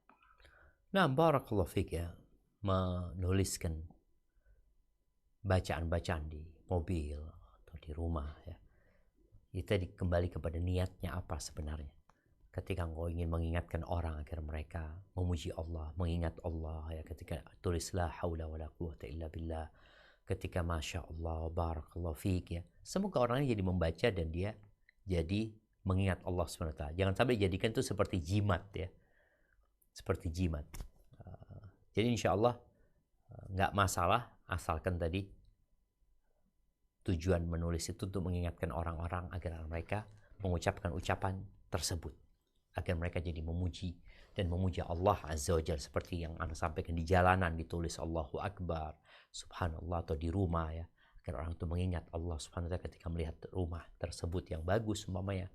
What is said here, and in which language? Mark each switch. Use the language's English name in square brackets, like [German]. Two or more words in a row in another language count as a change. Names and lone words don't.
[Indonesian] Nah, [Arabic] بارك الله فيك [Indonesian] ya, menuliskan bacaan-bacaan di mobil atau di rumah ya. Kita kembali kepada niatnya apa sebenarnya. Ketika engkau ingin mengingatkan orang agar mereka memuji Allah, mengingat Allah ya, ketika tulis [Arabic] لا حول ولا قوة إلا بالله, [Indonesian] ketika [Arabic] ما شاء الله بارك الله فيك [Indonesian] ya, semoga orangnya jadi membaca dan dia jadi mengingat Allah SWT. Jangan sampai dijadikan itu seperti jimat ya, seperti jimat. Jadi [Arabic] إن شاء الله [Indonesian] nggak masalah, asalkan tadi tujuan menulis itu untuk mengingatkan orang-orang agar mereka mengucapkan ucapan tersebut, agar mereka jadi memuji dan memuja [Arabic] الله عز وجل, [Indonesian] seperti yang Anda sampaikan di jalanan ditulis [Arabic] الله أكبر سبحان الله, [Indonesian] atau di rumah ya, agar orang itu mengingat [Arabic] الله سبحانه وتعالى [Indonesian] ketika melihat rumah tersebut yang bagus umpamanya.